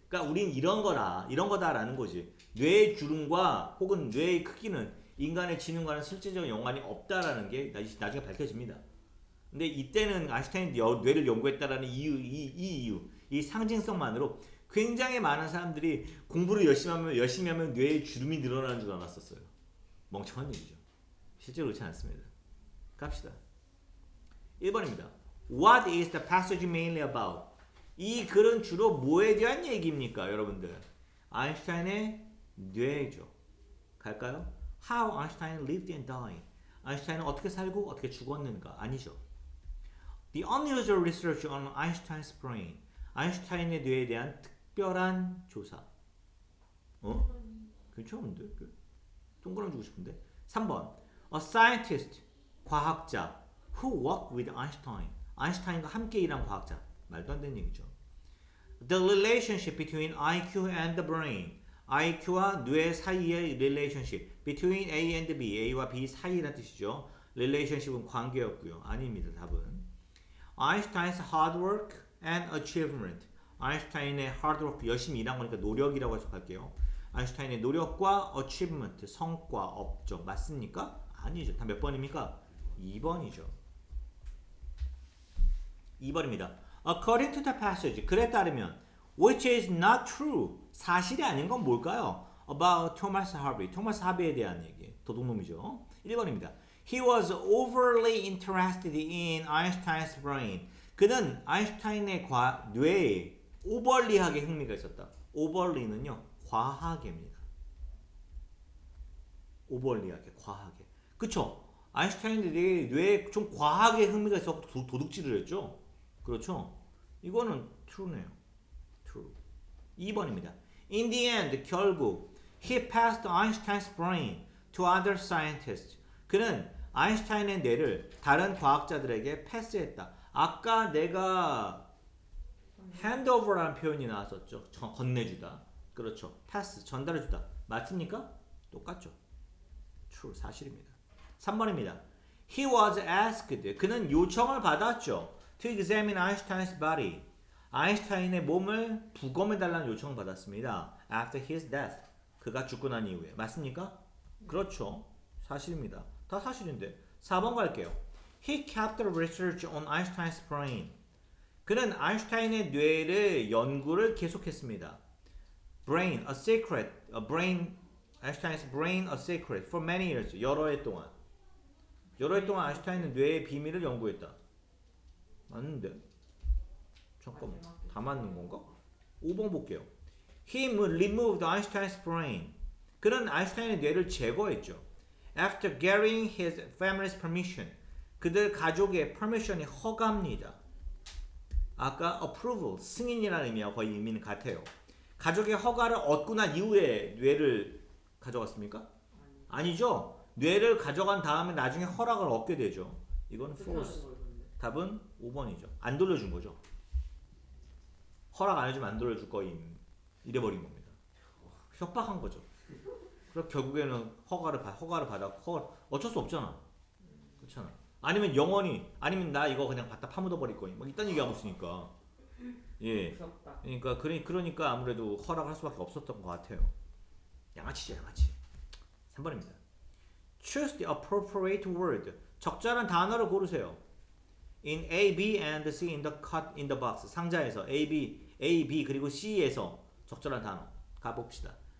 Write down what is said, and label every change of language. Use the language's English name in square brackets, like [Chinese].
[Korean] 그러니까 우린 이런 거다라는 거지. 뇌의 주름과 혹은 뇌의 크기는 인간의 지능과는 실제적인 연관이 없다라는 게 나중에 밝혀집니다. 근데 이때는 아인슈타인이 뇌를 연구했다라는 이 상징성만으로 굉장히 많은 사람들이 공부를 열심히 하면 뇌의 주름이 늘어나는 줄 알았었어요. 멍청한 얘기죠. 실제로 그렇지 않습니다. 갑시다. 1번입니다. [English] What is the passage mainly about? [Korean] 이 글은 주로 뭐에 대한 얘기입니까, 여러분들? 아인슈타인의 뇌죠. 갈까요? [English] How Einstein lived and died. [Korean] 아인슈타인은 어떻게 살고 어떻게 죽었는가? 아니죠. [English] The unusual research on Einstein's brain. [Korean] 아인슈타인의 뇌에 대한 특별한 조사. 괜찮은데? 동그라미 주고 싶은데? 3번. [English] A scientist. [Korean] 과학자. [English] Who worked with Einstein. [Korean] 아인슈타인과 함께 일한 과학자. 말도 안 되는 얘기죠. [English] The relationship between IQ and the brain. [Korean] IQ와 뇌 사이의 relationship. [English] Between A and B. [Korean] A와 B 사이라는 뜻이죠. relationship은 관계였고요. 아닙니다. 답은. [English] Einstein's hard work and achievement. [Korean] 아인슈타인의 hard work, 열심히 일한 거니까 노력이라고 해석할게요. 아인슈타인의 노력과 achievement, 성과, 업적. 맞습니까? 아니죠. 다 몇 번입니까? 2번이죠. 2번입니다. [English] according to the passage. [Korean] 글에 따르면 [English] which is not true. [Korean] 사실이 아닌 건 뭘까요? [English] about Thomas Harvey. [Korean] 토마스 하비에 대한 얘기. 도둑놈이죠. 1번입니다. [English] He was overly interested in Einstein's brain. [Korean] 그는 아인슈타인의 뇌에 오버리하게 흥미가 있었다. 오버리는요, 과하게입니다. 오버리하게, 과하게. 그쵸? 아인슈타인들이 뇌에 좀 과하게 흥미가 있어서 도둑질을 했죠? 그렇죠? 이거는 true네요. true. 2번입니다. [English] In the end, [Korean] 결국 [English] he passed Einstein's brain to other scientists. [Korean] 그는 아인슈타인의 뇌를 다른 과학자들에게 패스했다. 아까 내가 handover라는 표현이 나왔었죠. 건네주다. 그렇죠. pass, 전달해주다. 맞습니까? 똑같죠. true, 사실입니다. 3번입니다. [English] He was asked. [Korean] 그는 요청을 받았죠. [English] To examine Einstein's body. [Korean] 아인슈타인의 몸을 부검해달라는 요청을 받았습니다. [English] After his death. [Korean] 그가 죽고 난 이후에. 맞습니까? 그렇죠. 사실입니다. 다 사실인데. 4번 갈게요. [English] He kept the research on Einstein's brain. [Korean] 그는 아인슈타인의 뇌를 연구를 계속했습니다. [English] Brain, a secret. Einstein's brain, a secret for many years. [Korean] 여러 해 동안. 여러 해 동안 아인슈타인은 뇌의 비밀을 연구했다. 맞는데? 잠깐만. 다 맞는 건가? 5번 볼게요. [English] He removed Einstein's brain. [Korean] 그는 아인슈타인의 뇌를 제거했죠. [English] After getting his family's permission. [Korean] 그들 가족의 permission이 허가입니다. 아까 approval, 승인이라는 의미와 거의 의미는 같아요. 가족의 허가를 얻고 난 이후에 뇌를 가져갔습니까? 아니죠. 뇌를 가져간 다음에 나중에 허락을 얻게 되죠. 이건 false. 답은 5번이죠. 안 돌려준 거죠. 허락 안 해주면 안 돌려줄 거임. 이래버린 겁니다. 협박한 거죠. 그럼 결국에는 허가를 받았고 어쩔 수 없잖아. 그렇잖아. 아니면 영원히 아니면 나 이거 그냥 갖다 파묻어 버릴 거임. 막 이딴 얘기하고 있으니까. 예. 그러니까 아무래도 허락할 수밖에 없었던 것 같아요. 양아치죠, 양아치. 3번입니다. [English] Choose the appropriate word. [Korean] 적절한 단어를 고르세요. [English] In A, B, and C in the cut in the box. [Korean] 상자에서 A, B 그리고 C에서 적절한 단어 가봅시다.